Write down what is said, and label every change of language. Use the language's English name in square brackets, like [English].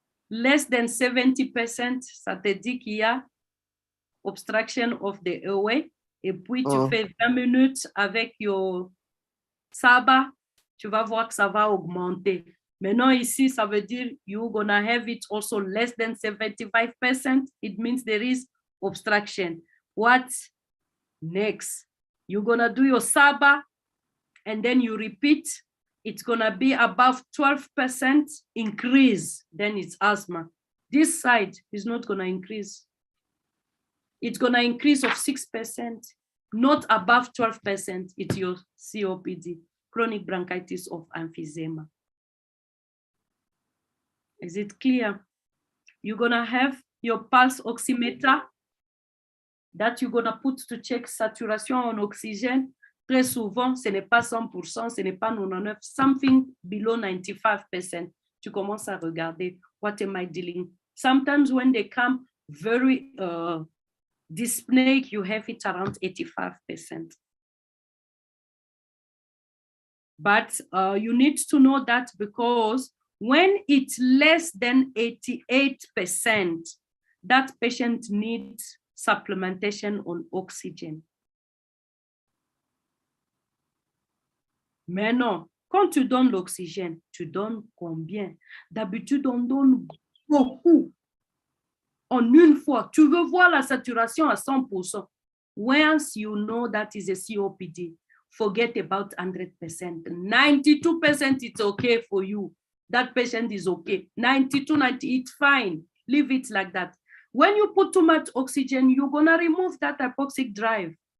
[English] Less than 70%, [French] ça te dit qu'il y a [English] obstruction of the airway. [French] Et puis, tu fais 20 minutes avec [English] your SABA, [French] tu vas voir que ça va augmenter. Maintenant, ici, ça veut dire [English] you're gonna have it also less than 75%. It means there is obstruction. What next? You're gonna do your SABA, and then you repeat. It's gonna be above 12% increase, then it's asthma. This side is not gonna increase. It's gonna increase of 6%, not above 12%. It's your COPD, chronic bronchitis of emphysema. Is it clear? You're gonna have your pulse oximeter that you're gonna put to check saturation [French] en oxygène. Très souvent, ce n'est pas 100%, ce n'est pas 99%, [English] something below 95%. [French] Tu commences à regarder, [English] what am I dealing? Sometimes when they come very dyspneic, you have it around 85%. But you need to know that because when it's less than 88%, that patient needs supplementation on oxygen. [French] Mais non, quand tu donnes l'oxygène, tu donnes combien? D'habitude, on donne beaucoup. En une fois, tu veux voir la saturation à 100%. [English] Once you know that is a COPD, forget about 100%. 92% it's okay for you. That patient is okay. 92, 90, it's fine. Leave it like that. When you put too much oxygen, you're gonna remove that hypoxic drive.